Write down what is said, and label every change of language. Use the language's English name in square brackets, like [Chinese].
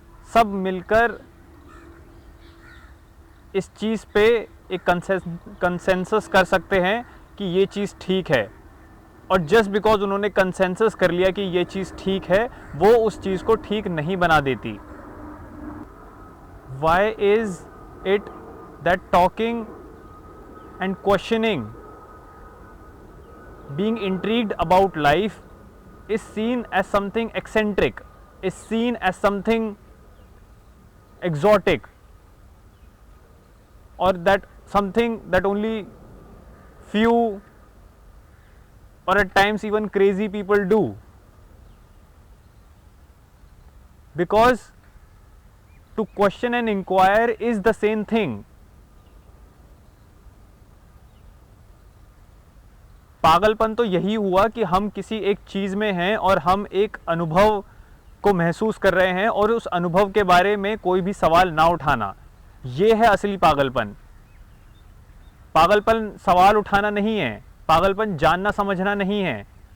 [Hindi] सब मिलकर इस चीज़ पे एक कंसेंसस कर सकते हैं कि ये चीज़ ठीक है, और [English] just because [Hindi] उन्होंने कंसेंसस कर लिया कि ये चीज़ ठीक है, वो उस चीज़ को ठीक नहीं बना देती। [English] Why is it that talking and questioning, being intrigued about life, is seen as something eccentric, is seen as something exotic, or that something that only few or at times even crazy people do? Because to question and inquire is the same thing. [Hindi] पागलपन तो यही हुआ कि हम किसी एक चीज़ में हैं और हम एक अनुभव को महसूस कर रहे हैं और उस अनुभव के बारे में कोई भी सवाल ना उठाना, ये है असली पागलपन। पागलपन सवाल उठाना नहीं है, पागलपन जानना समझना नहीं है।